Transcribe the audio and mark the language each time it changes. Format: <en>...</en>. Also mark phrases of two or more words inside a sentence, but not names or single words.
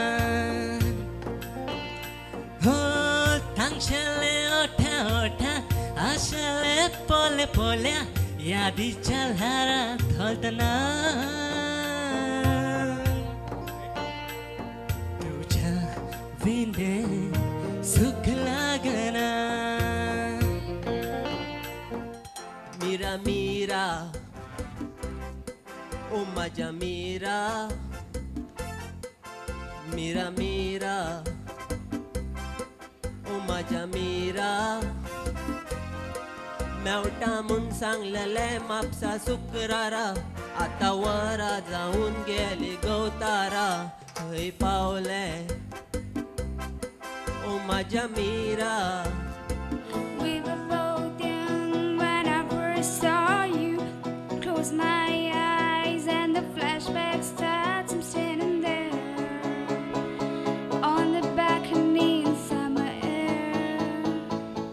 <kok>हो थांगशेले ओठा ओठा, आशेले पोले पोल्या, यादीच्या धारात हलतना. तुझ्या विने सुख लागना. Mira, mira, oh माझ्या मीरा. Mira, mira, oh माझ्या मीरा. मेवटा म्हूण सांगलेले म्हापसा शुक्रारा, आता वरा जाऊन गेली गवतारा. खंय पावले ओ माझ्या मीरा.</kok> <en>We were both young when I first saw you. Close my eyes and the flashback starts. I'm standing there on the balcony in summer air.</en>